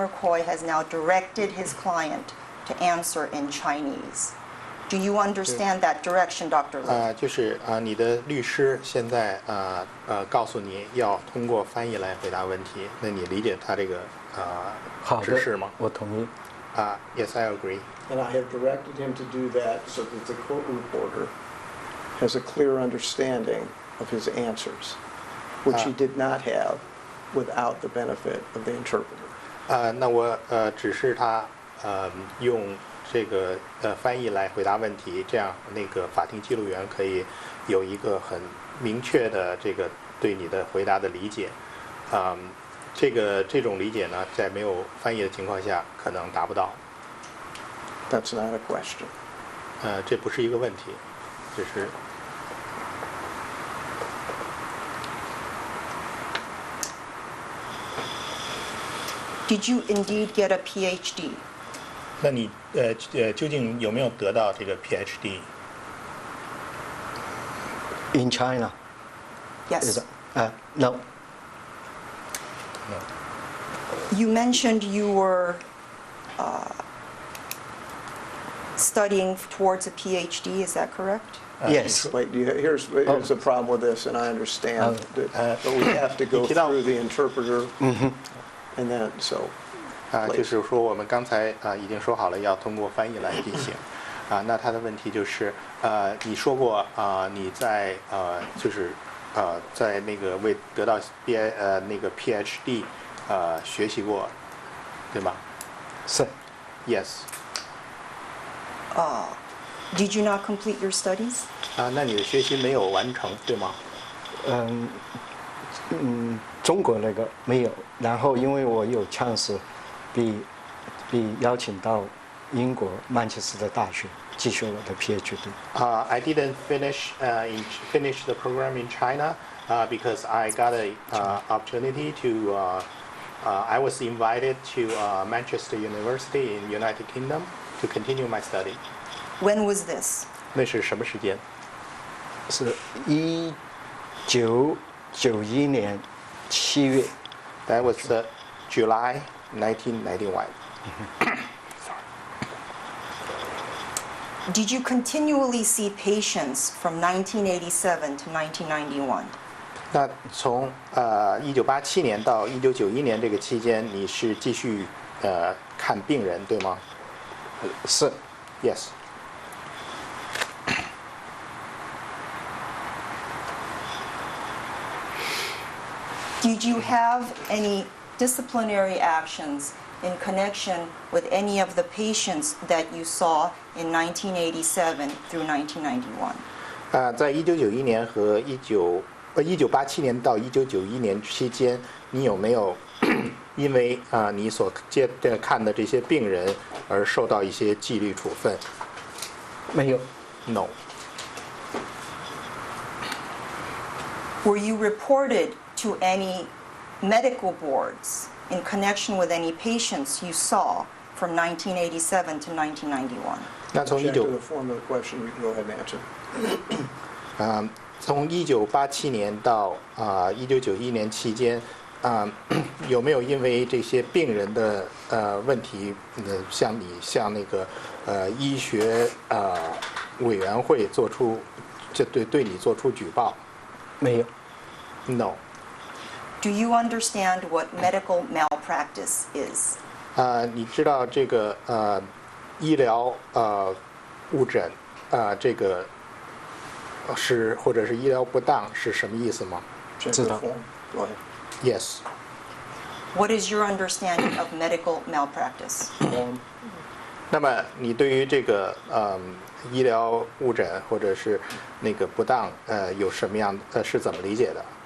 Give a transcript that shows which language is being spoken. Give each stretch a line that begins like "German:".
English: McCoy has now directed his client to answer in Chinese. Do you understand that direction, Dr. Liu?
Chinese: 就是你的律师现在告诉你要通过翻译来回答问题，那你理解他这个指示吗？我同意。
English: Yes, I agree. And I have directed him to do that so that the court reporter has a clear understanding of his answers, which he did not have without the benefit of the interpreter.
Chinese: 那我指示他用这个翻译来回答问题，这样那个法庭记录员可以有一个很明确的这个对你的回答的理解。这种理解呢，在没有翻译的情况下可能达不到。
English: That's not a question.
Chinese: 这不是一个问题，只是。
English: Did you indeed get a PhD?
Chinese: 那你究竟有没有得到这个 PhD？
English: In China? Yes. No. You mentioned you were studying towards a PhD, is that correct? Yes. Wait, here's the problem with this, and I understand that, but we have to go through the interpreter, and then so.
Chinese: 就是说我们刚才已经说好了要通过翻译来进行那他的问题就是你说过你在就是在那个为得到那个 PhD 学习过，对吗？是。
English: Yes. Did you not complete your studies?
Chinese: 那你的学习没有完成，对吗？中国那个没有，然后因为我有chance被邀请到英国曼彻斯特大学继续我的 PhD。
English: I didn't finish the program in China because I got a opportunity to. I was invited to Manchester University in United Kingdom to continue my study. When was this?
Chinese: 那是什么时间？是1991年7月。
English: That was July 1991. Did you continually see patients from 1987 to 1991?
Chinese: 那从1987年到1991年这个期间，你是继续看病人对吗？是。
English: Yes. Did you have any disciplinary actions in connection with any of the patients that you saw in 1987 through 1991?
Chinese: 在1991年和1987年到1991年期间，你有没有因为你所看的这些病人而受到一些纪律处分？没有。
English: No. Were you reported to any medical boards in connection with any patients you saw from 1987 to 1991?
Chinese: 那从
English: Object to the form of the question, you can go ahead and answer.
Chinese: 从1987年到1991年期间，有没有因为这些病人的问题，向那个医学委员会做出对你做出举报？没有。
English: No. Do you understand what medical malpractice is?
Chinese: 你知道这个医疗误诊这个是或者是医疗不当是什么意思吗？知道。
English: Go ahead. Yes. What is your understanding of medical malpractice?
Chinese: 那么你对于这个医疗误诊或者是那个不当有什么样是怎么理解的？